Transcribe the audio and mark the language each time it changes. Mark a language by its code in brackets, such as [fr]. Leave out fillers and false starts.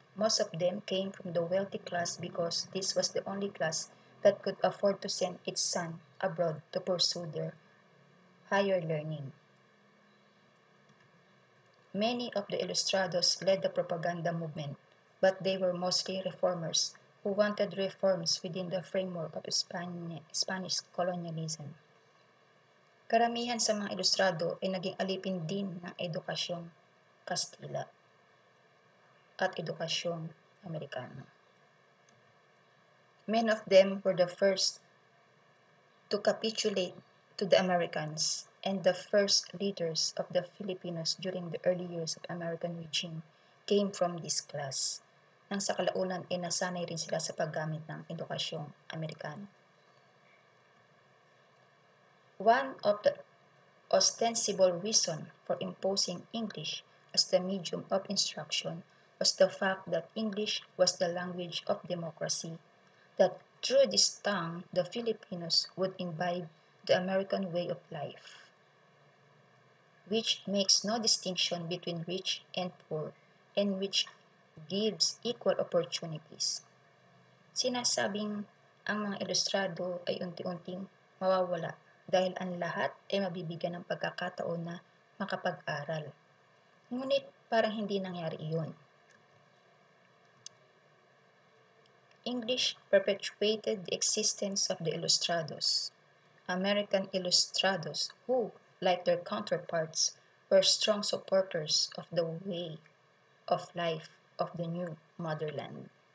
[en] Most of them came from the wealthy class because this was the only class that could afford to send its son abroad to pursue their higher learning. Many of the Ilustrados led the propaganda movement, but they were mostly reformers who wanted reforms within the framework of Spanish colonialism. [tl] Karamihan sa mga Ilustrado ay naging alipin din ng edukasyong Kastila at edukasyong Amerikano. [en] Many of them were the first to capitulate to the Americans and the first leaders of the Filipinos during the early years of American regime came from this class. [tl] Nang sa kalaunan ay nasanay rin sila sa paggamit ng edukasyong Amerikano. [en] One of the ostensible reason for imposing English as the medium of instruction was the fact that English was the language of democracy, that through this tongue the Filipinos would imbibe the American way of life, which makes no distinction between rich and poor, and which gives equal opportunities. [tl] Sinasabing ang mga Ilustrado ay unti-unting mawawala dahil ang lahat ay mabibigyan ng pagkakataon na makapag-aral. Ngunit parang hindi nangyari iyon. [en] English perpetuated the existence of the Ilustrados, American Ilustrados who, like their counterparts, were strong supporters of the way of life of the new motherland.